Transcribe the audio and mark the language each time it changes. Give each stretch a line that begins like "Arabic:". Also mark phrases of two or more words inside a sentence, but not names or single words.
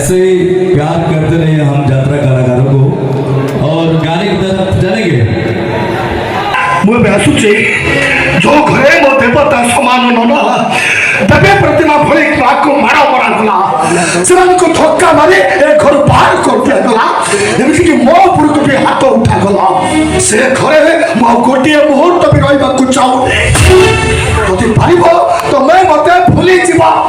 Hindi: प्यार करते रहिए हम यात्रा कलाकारों को। और गाने की तरफ जानेंगे।
Odia: ମୁଁ ଆସୁଛି ଯୋଉ ଘରେ ମୋ ଦେବତା ସମାନ ନନା ଦେବେ ପ୍ରତିମା ଭଳି କାହାକୁ ମାଡ଼ ମରାଗଲା ସେମାନଙ୍କୁ ଧକ୍କା ମାରି ଏ ଘରୁ ବାହାର କରିଦିଆଗଲା ଏମିତିକି ମୋ ଉପରକୁ ବି ହାତ ଉଠାଗଲା ସେ ଘରେ ମୁଁ ଆଉ ଗୋଟିଏ ମୁହୂର୍ତ୍ତ ବି ରହିବାକୁ ଚାହୁଁନି ଯଦି ପାରିବ ତମେ ମତେ ଭୁଲିଯିବ